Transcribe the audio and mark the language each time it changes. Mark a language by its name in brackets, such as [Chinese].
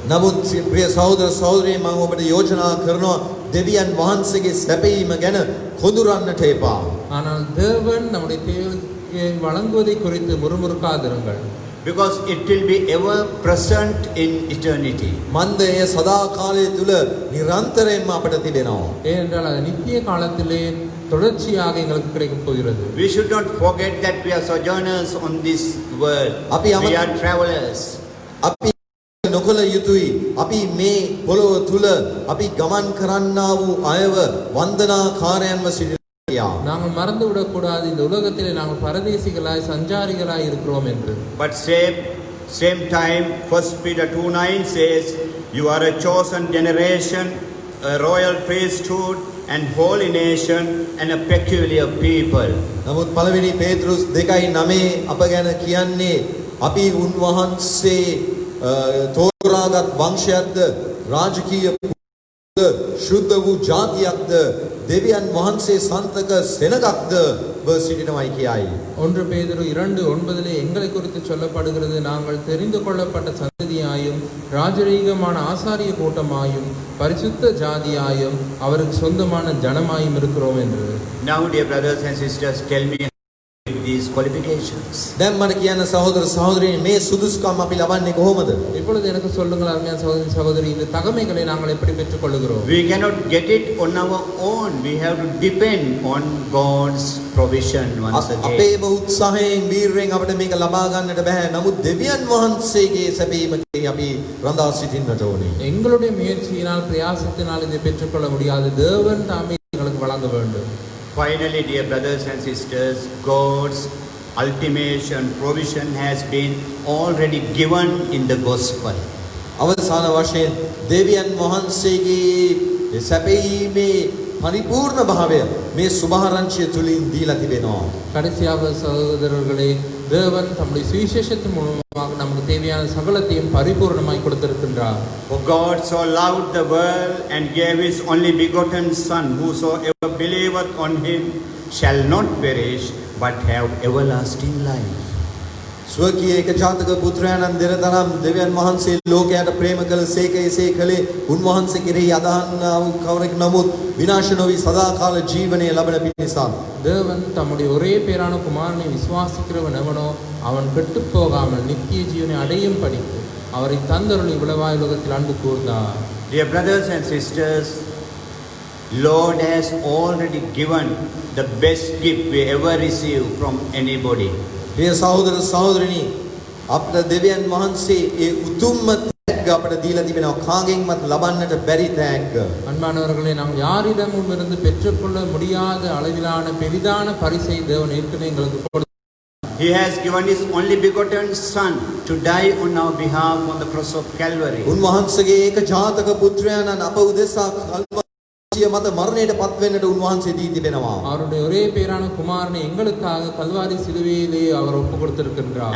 [Sinhala] නමුත් ප්‍රිය සහෝදර සහෝදරියනි මම ඔබට යෝජනා කරනවා දෙවියන් වහන්සේගේ සැපයීම ගැන කොඳුරන්නට එපා. [Tamil] ஆனால் தேவன் நம்முடைய தேவையை வழங்குவதை குறித்து முறுமுறுக்காதிருங்கள். [English] Because it will be ever present in eternity. [Sinhala] මන්දය සදා කාලය තුල නිරන්තරයෙන්ම අපට තිබෙනවා. [Tamil] ஏனென்றால் அது நித்திய காலத்திலே தொடர்ச்சியாக எங்களுக்கு கிடைக்கப் போகிறது. [English] We should not forget that we are sojourners on this world. We are travelers. [Sinhala] අපි නොකල යුතුයි. අපි මේ පොළොව තුල අපි ගමන් කරන්නා වූ අයව වන්දනාකාරයන්ව සිටිනවා. [Tamil] நாங்கள் மறந்து விடக்கூடாது, இந்த உலகத்திலே நாங்கள் பரதேசிகளாய் சஞ்சாரிகளாய் இருக்கிறோம் என்று. [English] But same time 1 Peter 2:9 says, you are a chosen generation, a royal priesthood and holy nation and a peculiar people. [Sinhala] නමුත් පළවෙනි පේතෘස් 2:9 අප ගැන කියන්නේ අපි උන්වහන්සේ තෝරාගත් වංශයක්ද රාජකීය ශුද්ධ වූ ජාතියක්ද දෙවියන් වහන්සේ සන්තක සෙනගක්ද සිටිනවයි කියයි. [Tamil] 1 பேதுரு 2:9 எங்களை குறித்து சொல்லப்படுகிறது, நாங்கள் தெரிந்து கொள்ளப்பட்ட சந்ததியாயும் ராஜரீகமான ஆசாரிய கூட்டமாயும் பரிசுத்த ஜாதியாயும் அவருக்கு சொந்தமான ஜனமாயும் இருக்கிறோம் என்று. [English] Now dear brothers and sisters, tell me these qualifications. [Sinhala] දැන් මට කියන්න සහෝදර සහෝදරියනි මේ සුදුසුකම් අපි ලබන්නේ කොහොමද? [Tamil] இப்பொழுது எனக்கு சொல்லுங்கள் அருமையான சகோதரி சகோதரி, இந்த தகமைகளை நாங்கள் எப்படி பெற்றுக்கொள்கிறோம்? [English] We cannot get it on our own. We have to depend on God's provision once again. [Sinhala] අපේම උත්සාහයෙන් වීරයෙන් අපිට මේක ලබා ගන්නට බෑ. නමුත් දෙවියන් වහන්සේගේ සැපීමකේ අපි රඳා සිටින්නට ඕනේ. [Tamil] எங்களுடைய முயற்சியினால் பிரயாசத்தினால் இதை பெற்றுக்கொள்ள முடியாது. தேவன் தாமே எங்களுக்கு வழங்க வேண்டும். [English] Finally, dear brothers and sisters, God's ultimation provision has been already given in the gospel. [Sinhala] අවසාන වශයෙන් දෙවියන් වහන්සේගේ සැපීමේ පරිපූර්ණ භාවය මේ සුභාරංචිය තුලින් දීලා තිබෙනවා. [Tamil] கடைசியாக சகோதரர்களே, தேவன் தம்முடைய சுவிசேஷத்தின் மூலமாக நமக்கு தேவையான சகலத்தையும் பரிபூர்ணமாய் கொடுத்திருக்கின்றார். [English] For God so loved the world and gave His only begotten Son, whosoever believeth on Him shall not perish but have everlasting life. [Sinhala] ස්වකීය ඒකජාතක පුත්‍රයාණන් දෙනතරම් දෙවියන් වහන්සේ ලෝකයට ප්‍රේම කළ සේක එසේ කළේ උන්වහන්සේ කෙරෙහි අදහන්නා වූ කවරෙක් නමුත් විනාශ නොවි සදාකාල ජීවනය ලබන පිණිස. [Tamil] தேவன் தம்முடைய ஒரே பேரான குமாரனை விசுவாசிக்கிறவன் எவனோ அவன் கெட்டு போகாமல் நித்திய ஜீவனை அடையும் படிக்கு அவரை தந்தருளி இவ்வளவாய் உலகத்தில் அன்பு கூர்ந்தார். [English] Dear brothers and sisters, Lord has already given the best gift we ever received from anybody. [Sinhala] ප්‍රිය සහෝදර සහෝදරිනි අපට දෙවියන් වහන්සේ ඒ උතුම්ම තෑග්ග අපට දීලා තිබෙනවා. කාගෙන්වත් ලබන්නට බැරි තෑග්ග. [Tamil] அன்பானவர்களே, நாம் யாரிடமும் இருந்து பெற்றுக்கொள்ள முடியாத அளவிலான பெரிதான பரிசை தேவன் ஏற்கனவே எங்களுக்கு கொடுத்தார். [English] He has given His only begotten Son to die on our behalf on the cross of Calvary. [Sinhala] උන්වහන්සේගේ ඒකජාතක පුත්‍රයාණන් අප උදෙසා මත මරණයට පත් වෙන්නට උන්වහන්සේ දී තිබෙනවා. [Tamil] அவருடைய ஒரே பேரான குமாரனை எங்களுக்காக கல்வாரி சிலுவையிலே அவர் ஒப்பு கொடுத்திருக்கின்றார்.